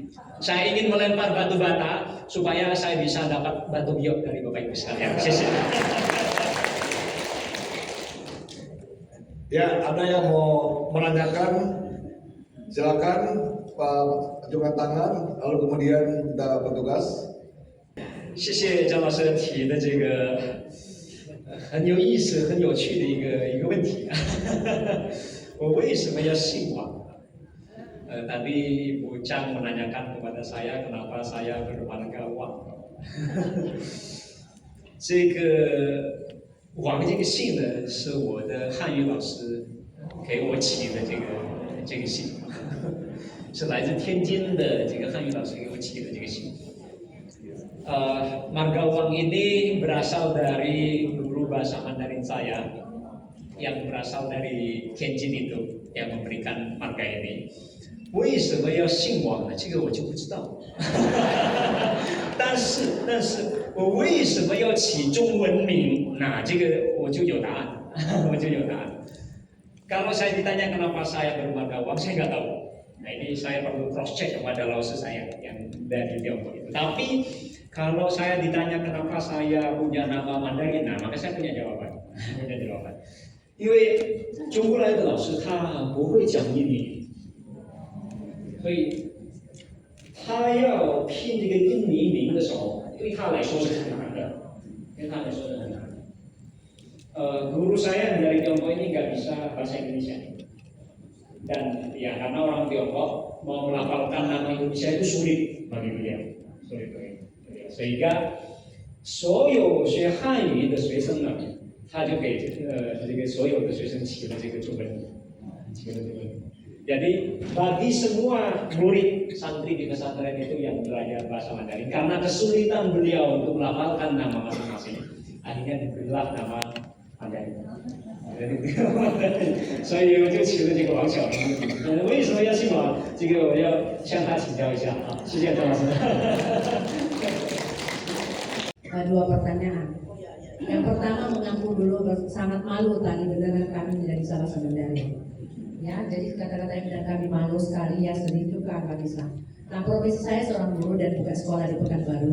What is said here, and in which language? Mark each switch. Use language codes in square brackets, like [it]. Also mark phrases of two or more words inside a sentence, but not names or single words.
[id] Saya ingin melempar batu bata supaya saya bisa dapat batu biok dari Bapak Ibu sekalian. Ya, ada yang mau menanyakan? Silakan Pak, ajukan tangan, lalu kemudian kita bertugas. [zh] 谢谢张老师提的这个很有意思、很有趣的一个问题。我为什么要信王？ [id] tadi Ibu Chang menanyakan kepada saya kenapa saya bermarga Wang。 [zh] 这个王这个姓呢，是我的汉语老师给我起的这个姓。是来自天津的这个汉语老师给我起的这个姓。 [id] Marga Wang ini berasal dari guru bahasa Mandarin saya yang berasal dari Tianjin itu yang memberikan marga ini. [zh] 为什么要姓王呢？这个我就不知道。但是我为什么要起中文名？那这个我就有答案，我就有答案。 [id] Kalau saya ditanya kenapa saya bermarga Wang, saya nggak tahu. Nah ini saya perlu [en] cross check [id] kepada lausi saya yang dari Tiongkok itu. Tapi kalau saya ditanya kenapa saya punya nama Mandarin, nah maka saya punya jawaban. [zh] 因为中国来的老师他不会讲英语，所以他要拼这个印尼名的时候，对他来说是很难的，对他来说是很难的。 [id] guru saya dari Tiongkok ini nggak bisa bahasa Indonesia. Dan ya karena orang Tiongkok mau melafalkan nama Indonesia itu sulit bagi beliau, sulit bagi beliau. Sehingga [zh] 所有学汉语的学生呢，他就给这个所有的学生起了这个中文名，起了中文名。 [id] Jadi bagi semua murid santri di pesantren itu yang belajar bahasa Mandarin, karena kesulitan beliau untuk melafalkan nama masing-masing, akhirnya diberilah nama Mandarin. [zh] 所以我就起了这个王小明。为什么要姓王？这个我要向他请教一下啊！谢谢张老师。 [id] Dua pertanyaan. Yang pertama mengaku dulu sangat malu tadi beneran kami tidak bisa bahasa Mandarin. Ya, jadi kata-kata yang bilang kami malu sekali ya sedih juga nggak bisa. Nah, profesi saya seorang guru dan buka sekolah di Pekanbaru.